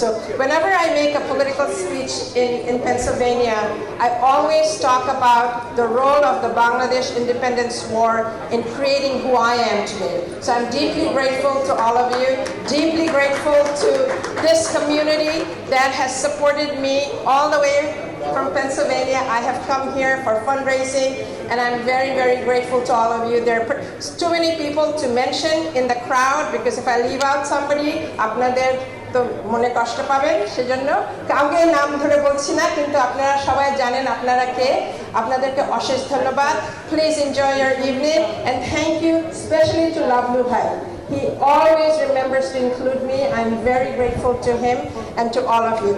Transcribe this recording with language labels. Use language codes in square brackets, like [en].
[en] So whenever I make a political speech in Pennsylvania, I always talk about the role of the Bangladesh Independence War in creating who I am today. So I'm deeply grateful to all of you, deeply grateful to this community that has supported me all the way from Pennsylvania. I have come here for fundraising, and I'm very, very grateful to all of you. There are too many people to mention in the crowd, because if I leave out somebody, [bn] আপনাদের তো মনে কষ্ট পাবেন, সেজন্য কাউকে নাম ধরে বলছি না, কিন্তু আপনারা সবাই জানেন আপনারা কে। আপনাদেরকে অশেষ ধন্যবাদ। [en] Please enjoy your evening, and thank you especially to Lavlu Bhai. He always remembers to include me. I'm very grateful to him and to all of you.